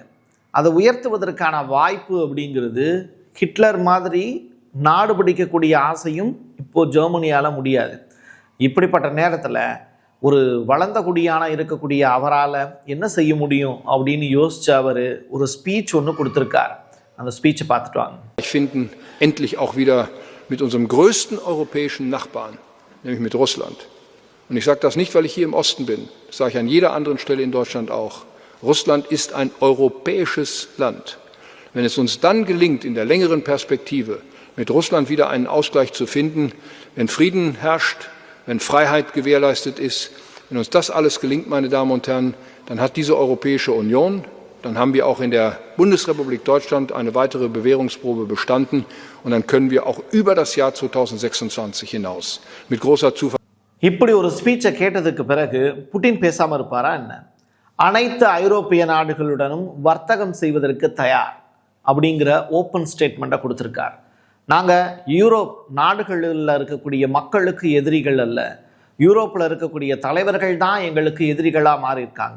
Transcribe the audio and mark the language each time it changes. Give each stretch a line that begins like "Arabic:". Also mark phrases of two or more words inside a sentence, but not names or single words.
Tamil: அதை உயர்த்துவதற்கான வாய்ப்பு அப்படிங்கிறது ஹிட்லர் மாதிரி நாடு பிடிக்கக்கூடிய ஆசையும் இப்போது ஜெர்மனியால் முடியாது. இப்படிப்பட்ட நேரத்தில் ஒரு வளர்ந்த குடியான இருக்கக்கூடிய அவரால் என்ன செய்ய முடியும் அப்படின்னு யோசிச்சு அவர் ஒரு ஸ்பீச் ஒன்று கொடுத்துருக்கார். அந்த ஸ்பீச்சை பார்த்துட்டு வாங்க.
German: finden endlich auch wieder mit unserem größten europäischen Nachbarn, nämlich mit Russland. Und ich sage das nicht, weil ich hier im Osten bin. Das sage ich an jeder anderen Stelle in Deutschland auch. Russland ist ein europäisches Land. Wenn es uns dann gelingt, in der längeren Perspektive mit Russland wieder einen Ausgleich zu finden, wenn Frieden herrscht, wenn Freiheit gewährleistet ist, wenn uns das alles gelingt, meine Damen und Herren, dann hat diese Europäische Union, dann haben wir auch in der Bundesrepublik Deutschland eine weitere Bewährungsprobe bestanden und dann können wir auch über das Jahr 2026 hinaus mit großer Zuversicht.
Tamil: இப்படி ஒரு ஸ்பீச்சை கேட்டதுக்கு பிறகு புட்டின் பேசாமல் இருப்பாரா என்ன? அனைத்து ஐரோப்பிய நாடுகளுடனும் வர்த்தகம் செய்வதற்கு தயார் அப்படிங்கிற
English: open statement
Tamil: கொடுத்துருக்கார். நாங்கள் யூரோப் நாடுகளில் இருக்கக்கூடிய மக்களுக்கு எதிரிகள் அல்ல, யூரோப்பில் இருக்கக்கூடிய தலைவர்கள் தான் எங்களுக்கு எதிரிகளாக மாறியிருக்காங்க.